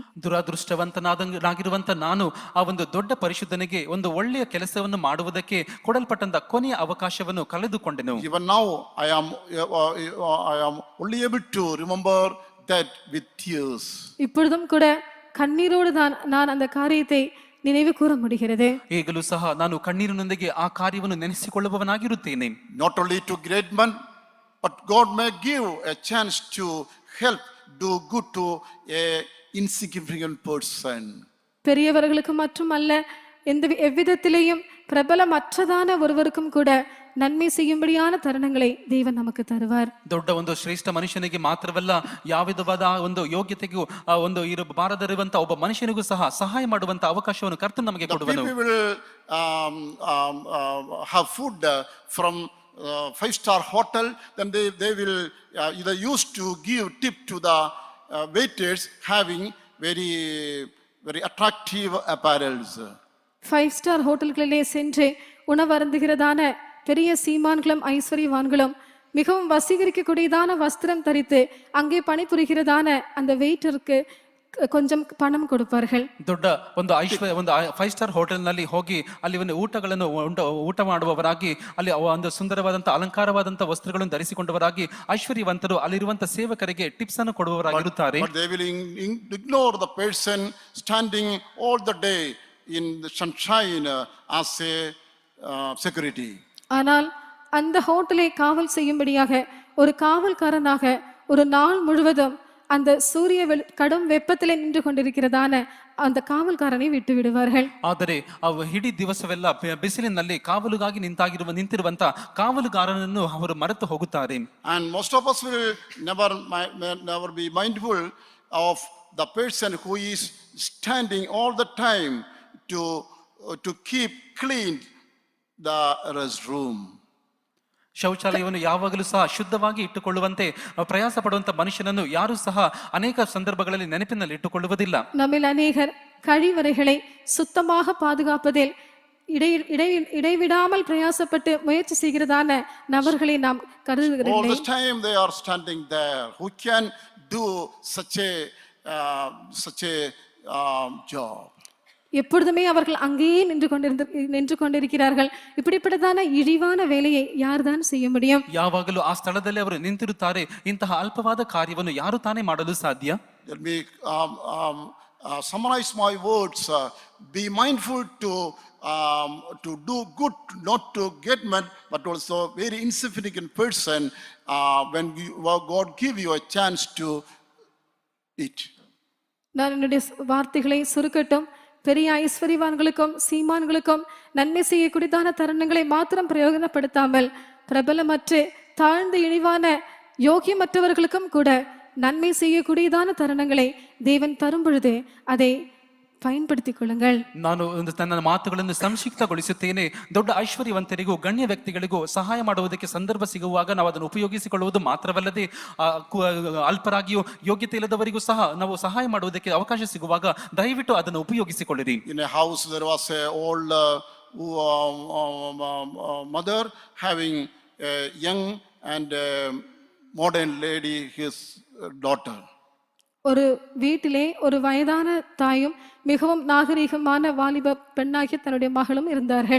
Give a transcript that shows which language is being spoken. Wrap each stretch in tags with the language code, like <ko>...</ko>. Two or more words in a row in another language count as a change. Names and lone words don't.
<kn>ದುರಾದೃಷ್ಟವಂತನಾಗಿರುವಂತ ನಾನು ಆ ಒಂದು ದೊಡ್ಡ ಪರಿಶುದ್ಧನಿಗೆ ಒಂದು ಒಳ್ಳೆಯ ಕೆಲಸವನ್ನು ಮಾಡುವುದಕ್ಕೆ ಕೊಡಲ್ಪಟ್ಟಂತ ಕೊನೆಯ ಅವಕಾಶವನ್ನು ಕಳೆದುಕೊಂಡೆನು.</kn> <en>Even now, I am only able to remember that with tears.</en> <ta>இப்பொழுதும் கூட கண்ணீரோடு தான் நான் அந்த காரியத்தை நினைவு கூற முடிகிறது.</ta> <kn>ಈಗಲೂ ಸಹ ನಾನು ಕಣ್ಣೀರಿನೊಂದಿಗೆ ಆ ಕಾರ್ಯವನ್ನು ನೆನೆಸಿಕೊಳ್ಳುವವನಾಗಿರುತ್ತೇನೆ.</kn> <en>Not only to great men, but God may give a chance to help do good to a insignificant person.</en> <ta>பெரியவர்களுக்கு மட்டுமல்ல, எவ்விதத்திலேயும் பிரபலமற்றதான ஒருவருக்கும் கூட நன்மை செய்யும்படியான தருணங்களை தேவன் நமக்கு தருவார்.</ta> <kn>ದೊಡ್ಡ ಒಂದು ಶ್ರೇಷ್ಠ ಮನುಷ್ಯನಿಗೆ ಮಾತ್ರವಲ್ಲ, ಯಾವ ವಿಧವಾದ ಒಂದು ಯೋಗ್ಯತೆಗೂ ಒಂದು ಬಾರದಿರುವಂತ ಒಬ್ಬ ಮನುಷ್ಯನಿಗೂ ಸಹ ಸಹಾಯ ಮಾಡುವಂತ ಅವಕಾಶವನ್ನು ಕರ್ತನು ನಮಗೆ ಕೊಡುವನು.</kn> <en>People will have food from five-star hotel, then they will either used to give tip to the waiters having very very attractive apparels.</en> <ta>5-star ஹோட்டல்களிலே சென்று உணவருந்துகிறதான பெரிய சீமான்களும் ஐஸ்வர்யவான்களும் மிகவும் வசீகரிக்கக்கூடியதான வஸ்திரம் தரித்து அங்கே பணிபுரிகிறதான அந்த வெயிட்டருக்கு கொஞ்சம் பணம் கொடுப்பார்கள்.</ta> <kn>ದೊಡ್ಡ ಒಂದು ಒಂದು 5-star ಹೋಟೆಲ್ ನಲ್ಲಿ ಹೋಗಿ ಅಲ್ಲಿ ಒಂದು ಊಟ ಮಾಡುವವರಾಗಿ, ಅಲ್ಲಿ ಒಂದು ಸುಂದರವಾದಂತಹ ಅಲಂಕಾರವಾದಂತಹ ವಸ್ತ್ರಗಳನ್ನು ಧರಿಸಿಕೊಂಡವರಾಗಿ ಐಶ್ವರ್ಯವಂತರು ಅಲ್ಲಿರುವಂತ ಸೇವಕರಿಗೆ ಟಿಪ್ಸ್ ಅನ್ನು ಕೊಡುವವರಾಗಿರುತ್ತಾರೆ.</kn> <en>But they will ignore the person standing all the day in the sunshine as a security.</en> <ta>ஆனால் அந்த ஹோட்டலை காவல் செய்யும்படியாக ஒரு காவல்காரனாக ஒரு நாள் முழுவதும் அந்த சூரிய கடும் வெப்பத்திலே நின்று கொண்டிருக்கிறதான அந்த காவல்காரனை விட்டு விடுவார்கள்.</ta> <kn>ಆದರೆ ಇಡೀ ದಿವಸವೆಲ್ಲ ಬಿಸಿಲಿನಲ್ಲಿ ಕಾವಲುಗಾಗಿ ನಿಂತಿರುವಂತ ಕಾವಲುಗಾರನನ್ನು ಅವರು ಮರೆತು ಹೋಗುತ್ತಾರೆ.</kn> <en>And most of us will never be mindful of the person who is standing all the time to keep clean the restroom.</en> <kn>ಶೌಚಾಲಯವನ್ನು ಯಾವಾಗಲೂ ಸಹ ಶುದ್ಧವಾಗಿ ಇಟ್ಟುಕೊಳ್ಳುವಂತೆ ಪ್ರಯಾಸ ಪಡುವಂತ ಮನುಷ್ಯನನ್ನು ಯಾರು ಸಹ ಅನೇಕ ಸಂದರ್ಭಗಳಲ್ಲಿ ನೆನಪಿನಲ್ಲಿ ಇಟ್ಟುಕೊಳ್ಳುವುದಿಲ್ಲ.</kn> <ta>நம்மில் அநேகர் கழிவறைகளை சுத்தமாக பாதுகாப்பதில் இடைவிடாமல் பிரயாசப்பட்டு முயற்சி செய்கிறதான நபர்களை நாம் கருதுகிறோம்.</ta> <en>All the time they are standing there. Who can do such a job?</en> <ta>எப்பொழுதுமே அவர்கள் அங்கேயே நின்று கொண்டிருக்கிறார்கள். இப்படிப்பட்டதான இழிவான வேலையை யார்தான் செய்ய முடியும்?</ta> <kn>ಯಾವಾಗಲೂ ಆ ಸ್ಥಳದಲ್ಲಿ ಅವರು ನಿಂತಿರುತ್ತಾರೆ. ಇಂತಹ ಅಲ್ಪವಾದ ಕಾರ್ಯವನ್ನು ಯಾರು ತಾನೇ ಮಾಡಲು ಸಾಧ್ಯ?</kn> <en>Let me summarize my words. Be mindful to do good, not to get mad, but also very insignificant person when God give you a chance to eat.</en> <ta>நான் என்னுடைய வார்த்தைகளை சுருக்கட்டும். பெரிய ஐஸ்வர்யவான்களுக்கும் சீமான்களுக்கும் நன்மை செய்யக்கூடியதான தருணங்களை மாத்திரம் பிரயோஜனப்படுத்தாமல் பிரபலமற்ற தாழ்ந்த இழிவான யோகியமற்றவர்களுக்கும் கூட நன்மை செய்யக்கூடியதான தருணங்களை தேவன் தரும் பொழுது அதை பயன்படுத்திக் கொள்ளுங்கள்.</ta> <kn>ನಾನು ನನ್ನ ಮಾತುಗಳನ್ನು ಸಂಕ್ಷಿಪ್ತಗೊಳಿಸುತ್ತೇನೆ. ದೊಡ್ಡ ಐಶ್ವರ್ಯವಂತರಿಗೂ ಗಣ್ಯ ವ್ಯಕ್ತಿಗಳಿಗೂ ಸಹಾಯ ಮಾಡುವುದಕ್ಕೆ ಸಂದರ್ಭ ಸಿಗುವಾಗ ನಾವು ಅದನ್ನು ಉಪಯೋಗಿಸಿಕೊಳ್ಳುವುದು ಮಾತ್ರವಲ್ಲದೆ, ಅಲ್ಪರಾಗಿಯೂ ಯೋಗ್ಯತೆ ಇಲ್ಲದವರಿಗೂ ಸಹ ನಾವು ಸಹಾಯ ಮಾಡುವುದಕ್ಕೆ ಅವಕಾಶ ಸಿಗುವಾಗ ದಯವಿಟ್ಟು ಅದನ್ನು ಉಪಯೋಗಿಸಿಕೊಳ್ಳಿರಿ.</kn> <en>In a house there was a old mother having a young and modern lady, his daughter.</en> <ta>ஒரு வீட்டிலே ஒரு வயதான தாயும் மிகவும் நாகரிகமான வாலிப பெண்ணாகிய தன்னுடைய மகளும் இருந்தார்கள்.</ta>